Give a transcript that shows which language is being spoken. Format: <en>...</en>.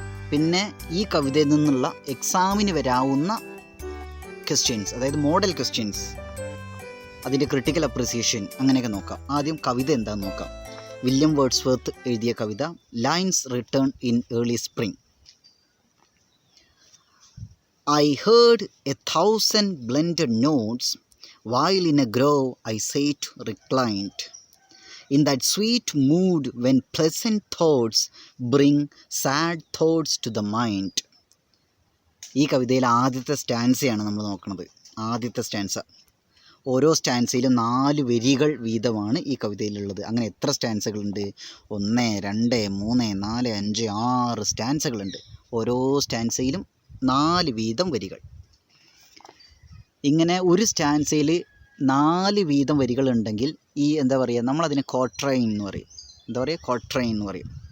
<ml>പിന്നെ ഈ കവിതയിൽ നിന്നുള്ള എക്സാമിന് വരാവുന്ന ക്വസ്റ്റ്യൻസ്, അതായത് മോഡൽ ക്വസ്റ്റ്യൻസ്, അതിൻ്റെ ക്രിട്ടിക്കൽ അപ്രിസിയേഷൻ, അങ്ങനെയൊക്കെ നോക്കാം. ആദ്യം കവിത എന്താണെന്ന് നോക്കാം. വില്യം വേർഡ്സ്വർത്ത് എഴുതിയ കവിത lines written in early spring.</ml> <en>I heard 1,000 blended notes while in a grove I sat reclined. In that sweet mood when pleasant thoughts bring sad thoughts to the mind.</en> <ml>ഈ കവിതയിലെ ആദ്യത്തെ സ്റ്റാൻസയാണ് നമ്മൾ നോക്കുന്നത്. ആദ്യത്തെ stanza. ഓരോ സ്റ്റാൻസയിലും 4 വരികൾ വീതമാണ് ഈ കവിതയിലുള്ളത്. അങ്ങനെ എത്ര സ്റ്റാൻസകളുണ്ട്? 1, 2, 3, 4, 5, 6 സ്റ്റാൻസകളുണ്ട്. ഓരോ സ്റ്റാൻസയിലും 4 വീതം വരികൾ. ഇങ്ങനെ ഒരു സ്റ്റാൻസയിൽ 4 വീതം വരികളുണ്ടെങ്കിൽ ഈ എന്താ പറയുക, നമ്മളതിനെ ക്വാട്രൈൻ എന്ന് പറയും. എന്താ പറയുക? ക്വാട്രൈൻ എന്ന് പറയും.</ml>